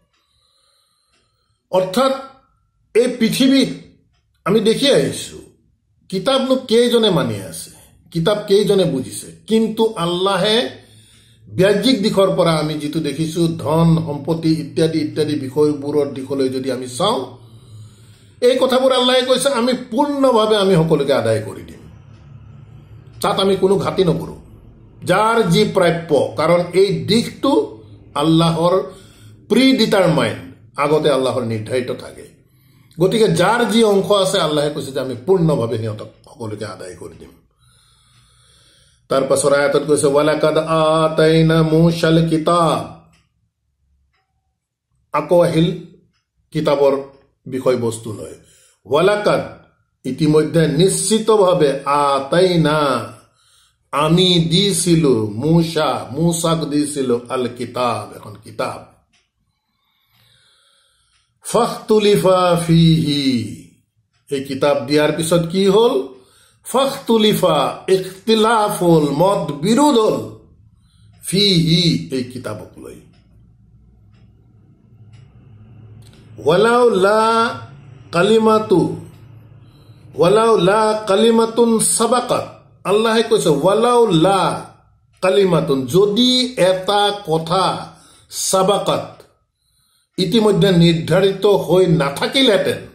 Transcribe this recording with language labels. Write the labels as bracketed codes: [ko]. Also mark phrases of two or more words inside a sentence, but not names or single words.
[as] অৰ্থাৎ এই পৃথিৱীত আমি দেখি আহিছো কিতাপনো কেইজনে মানি আছে, কিতাপ কেইজনে বুজিছে, কিন্তু আল্লাহে বাহ্যিক দিশৰ পৰা আমি যিটো দেখিছো, ধন সম্পত্তি ইত্যাদি ইত্যাদি বিষয়বোৰৰ দিশলৈ যদি আমি চাওঁ, এই কথাবোৰ আল্লাহে কৈছে আমি পূৰ্ণভাৱে আমি সকলোকে আদায় কৰি দিম, তাত আমি কোনো ঘাটি নকৰো, যাৰ যি প্ৰাপ্য। কাৰণ এই দিশটো আল্লাহৰ [en] pre determined, [as] আগতে আল্লাহৰ নিৰ্ধাৰিত থাকে। গতিকে যাৰ যি অংশ আছে আল্লাহে কৈছে যে আমি পূৰ্ণভাৱে সিহঁতক সকলোকে আদায় কৰি দিম। তাৰ পাছৰ আয়াতত কৈছে [ar] ولقد آتينا موسى الكتاب, [as] আকৌ আহিল কিতাপৰ বিষয়বস্তু লয়। ওয়ালাকাদ, ইতিমধ্যে নিশ্চিতভাৱে, আতাইনা, আমি দিছিলো, মূসাক দিছিলো [ar] الكتاب, [as] এখন কিতাব। [ar] فاختلف فيه, [as] এই কিতাব দিয়াৰ পিছত কি হল? ফাখতুলিফা, ইখতিলাফ হল, মত বিৰোধ হল, ফিহি, এই কিতাবক লৈ। [ar] ولولا كلمة سبقت, [as] আল্লাহে কৈছে [ar] ولولا كلمة, [as] যদি এটা কথা সাবাকাত, ইতিমধ্যে নিৰ্ধাৰিত হৈ নাথাকিলেহেঁতেন,